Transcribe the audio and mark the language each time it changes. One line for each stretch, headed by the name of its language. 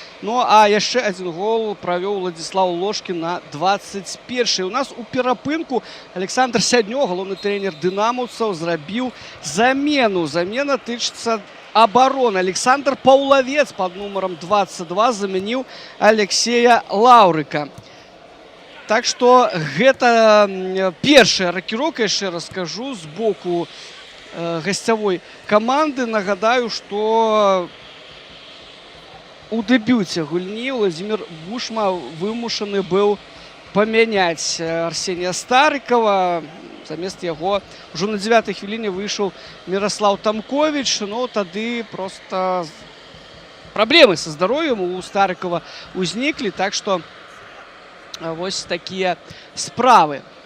Belarusian: Ну а яшчэ адзін гол правёў Владзіслаў Лошкін на 21-й. У нас у перапынку Александр Сяднё, галоўны трэнер дынамаўцаў, зрабіў замену.
Russian: Замена тычыцца обороны. Александр Паўлавец под номером 22 заменил Алексея Лаўрыка. Так что гэта первая рокировка, еще раз скажу, с боку гостевой команды. Нагадаю, что у дебюте гульни Владимир Бушма вымушаны был поменять Арсения Старикова.
Belarusian: Замест яго ўжо на 9-й хвіліне выйшаў Мирослав Тамкович. Ну, тады просто праблемы са здароўем у Старыкова узніклі. Так што вось такія справы.